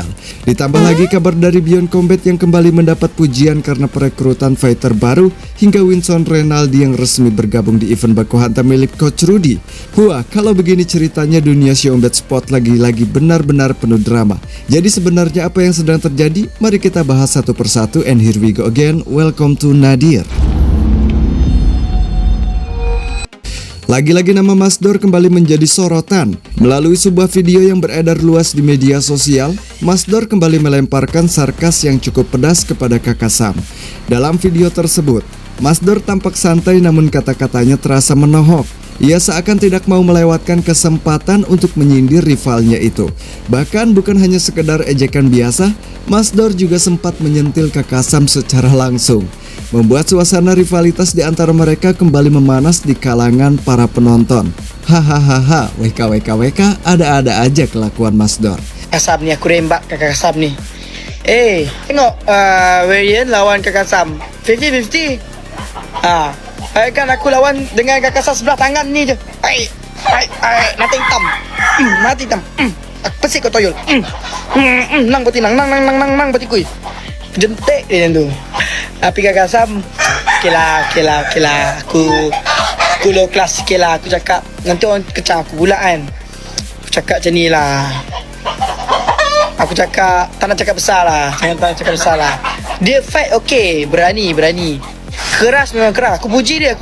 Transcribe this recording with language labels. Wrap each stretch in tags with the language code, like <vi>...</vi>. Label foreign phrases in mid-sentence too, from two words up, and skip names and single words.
<id>Ditambah lagi kabar dari Beyond Combat yang kembali mendapat pujian karena perekrutan fighter baru, hingga Winston Renaldi yang resmi bergabung di event baku hantam milik Coach Rudy. Wah, kalau begini ceritanya dunia</id> <en>Combat Sport</en> <id>lagi-lagi benar-benar penuh drama. Jadi sebenarnya apa yang sedang terjadi? Mari kita bahas satu persatu,</id> <en>and here we go again. Welcome to Nadir.</en> <id>Lagi-lagi nama Masdor kembali menjadi sorotan. Melalui sebuah video yang beredar luas di media sosial, Masdor kembali melemparkan sarkas yang cukup pedas kepada Kakak Sam. Dalam video tersebut, Masdor tampak santai namun kata-katanya terasa menohok. Ia seakan tidak mau melewatkan kesempatan untuk menyindir rivalnya itu. Bahkan bukan hanya sekedar ejekan biasa, Masdor juga sempat menyentil Kakak Sam secara langsung, membuat suasana rivalitas di antara mereka kembali memanas di kalangan para penonton. Hahaha, WK, ada-ada aja kelakuan Masdor.</id> <ms>Sam ni, aku rembak Kakak Sam ni. Tengok Varian lawan Kakak Sam 50-50. Kan aku lawan dengan Kakak Sam sebelah tangan ni je. Nanti hitam. Mati hitam. Pesik kau toyol. Nang poti nang poti kuy. Jentek dia tu. Tapi Kakak Sam Kela Aku</ms> <en>low class</en> <ms>sikit lah. Aku cakap nanti orang kecam aku pula kan. Aku cakap macam ni lah. Aku cakap tak nak cakap besar lah. Jangan tak nak cakap besar lah. Dia</ms> <en>fight okay,</en> <ms>berani. Keras memang keras. Aku puji dia.</ms>